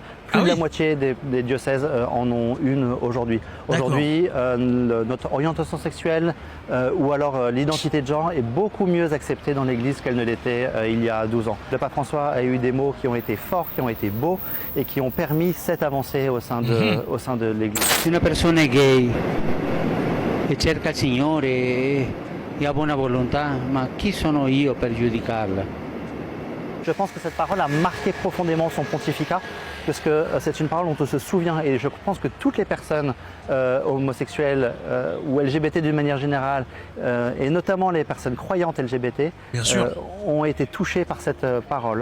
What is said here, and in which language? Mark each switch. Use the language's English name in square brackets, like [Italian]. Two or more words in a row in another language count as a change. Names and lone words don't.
[French] Plus de la moitié des diocèses en ont une aujourd'hui. Aujourd'hui, notre orientation sexuelle ou alors l'identité de genre est beaucoup mieux acceptée dans l'Église qu'elle ne l'était il y a 12 ans. Le pape François a eu des mots qui ont été forts, qui ont été beaux et qui ont permis cette avancée au sein de l'Église. [Italian] Se una persona è gay e cerca il Signore e ha buona volontà, ma chi sono io per giudicarla? [French] Je pense que cette parole a marqué profondément son pontificat, parce que c'est une parole dont on se souvient, et je pense que toutes les personnes homosexuelles ou LGBT d'une manière générale, et notamment les personnes croyantes LGBT, ont été touchées par cette parole.